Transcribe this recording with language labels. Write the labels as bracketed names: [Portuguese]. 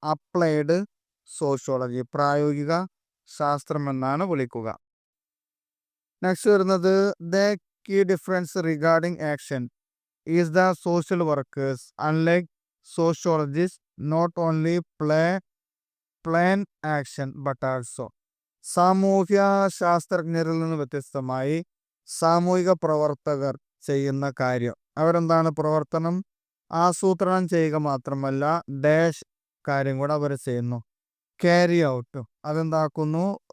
[Malayalam] Applied sociology, പ്രായോഗിക ശാസ്ത്രം എന്നാണ് വിളിക്കുക. നെക്സ്റ്റ് വരുന്നത് [English] The key difference regarding action is the social workers, unlike sociologists, not only plan action but also. [Malayalam] സാമൂഹ്യ ശാസ്ത്രജ്ഞരിൽ നിന്ന് വ്യത്യസ്തമായി സാമൂഹിക പ്രവർത്തകർ ചെയ്യുന്ന കാര്യം, അവരെന്താണ്? പ്രവർത്തനം ആസൂത്രണം ചെയ്യുക മാത്രമല്ല ഡാഷ് കാര്യം കൂടെ അവർ ചെയ്യുന്നു, ക്യാരി ഔട്ട്, അതെന്താക്കുന്നു?